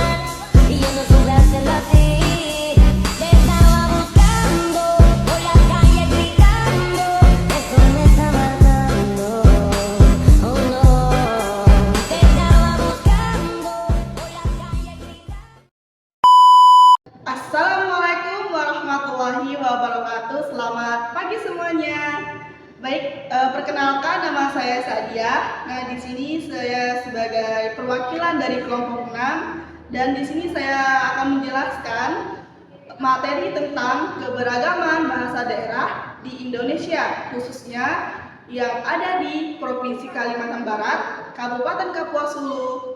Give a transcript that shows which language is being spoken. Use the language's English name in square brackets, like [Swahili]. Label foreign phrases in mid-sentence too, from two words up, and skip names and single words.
[Spanish] Y yo no supe hacerlo así. Te estaba buscando por la calle gritando. Eso me está matando. Oh no. Te estaba buscando por la calle gritando. [Arabic] السلام عليكم ورحمة الله وبركاته. [Indonesian] Selamat pagi semuanya. Baik, perkenalkan nama saya Sadia. Nah, di sini saya sebagai perwakilan dari kelompok 6 dan di sini saya akan menjelaskan materi tentang keberagaman bahasa daerah di Indonesia, khususnya yang ada di Provinsi Kalimantan Barat, Kabupaten Kapuas Hulu.